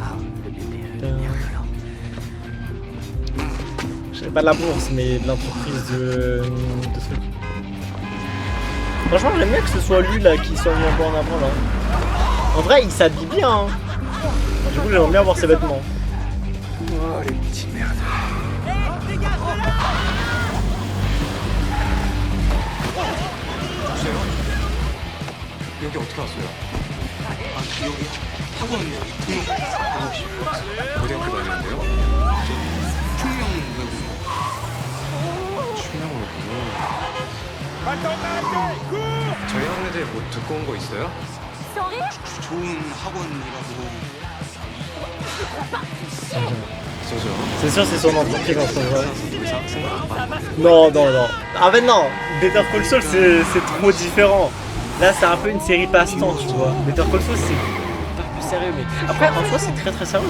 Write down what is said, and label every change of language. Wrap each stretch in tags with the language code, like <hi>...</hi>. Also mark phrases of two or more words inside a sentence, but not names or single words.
<fr>Je sais pas de la bourse, mais de l'entreprise de trucs. Franchement, j'aime bien que ce soit lui là qui soit mis un peu en avant là. En vrai, il s'habille bien. Hein. Du coup, j'aimerais bien voir ses vêtements. Oh, les petits merdes.</fr> <ko>여기 어떻게 왔어요? 아 여기 학원 고등학교 다니는데요? 충명 외국어 저희 학원에 대해 뭐 듣고 온 거 있어요? 좋은 학원이라고.</ko> <fr>C'est sûr, c'est son entreprise en vrai. Non, non, non. Ah ben non, Better Call Saul c'est trop différent. Là c'est un peu une série passe-temps, tu vois. Better Call Saul c'est un peu plus sérieux, mais après en soi c'est très sérieux.</fr>